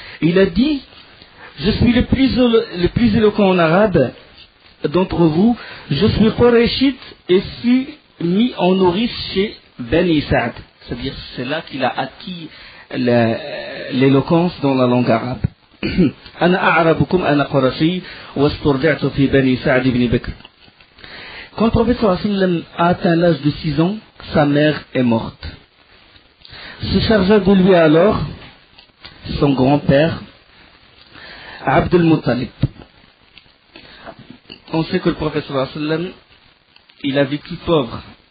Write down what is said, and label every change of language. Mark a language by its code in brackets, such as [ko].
[fr] Il a dit: je suis le plus éloquent en arabe d'entre vous, je suis Qurayshite et fus mis en nourrice chez Bani Sa'd. C'est-à-dire c'est là qu'il a acquis l'éloquence dans la langue arabe. [ar] أنا أعربكم أنا قرشي واسترضعت في بني سعد بن بكر. [fr] Quand le prophète sallallahu alayhi wa sallam a atteint l'âge de 6 ans, sa mère est morte. Se chargea de lui alors son grand-père, Abd al-Muttalib. On sait que le prophète sallallahu alayhi wa sallam, il a vécu pauvre.